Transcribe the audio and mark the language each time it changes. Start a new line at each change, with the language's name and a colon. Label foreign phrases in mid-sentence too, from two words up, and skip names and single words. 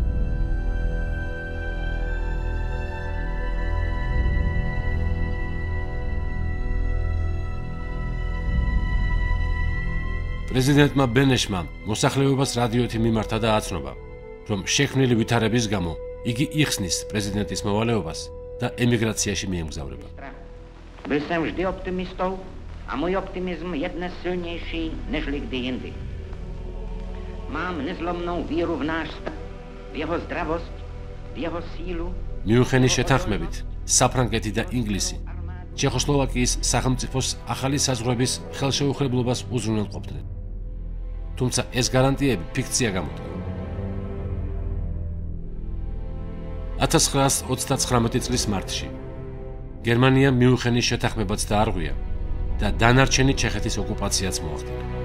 Georgian: პრეზიდენტმა ბენეშმა მოსახლეობას რადიოთი მიმართა და აცნობა, რომ შექმნილი ვითარების გამო იგი იხსნის პრეზიდენტის მოვალეობას და ემიგრაციაში მიემგზავრება.
Czech: Byl jsem vždy optimistou a můj optimism je dnes silnější nežli kdy jindy. Mám nezlomnou víru v náš stát, v jeho zdravost, v jeho sílu.
Georgian: მიუნხენის შეთანხმებით საფრანგეთი და ინგლისი ჩეხოსლოვაკიის სახელმწიფოს ახალი საზღვრების ხელშეუხლებლობას უზრუნველყოფდნენ. თუმცა ეს გარანტიები ფიქცია გამოდგა. 1939 წლის მარტში გერმანიამ მიუნხენის შეთანხმებაც დაარღვია და დანარჩენი ჩეხეთის ოკუპაციაც მოახდინა.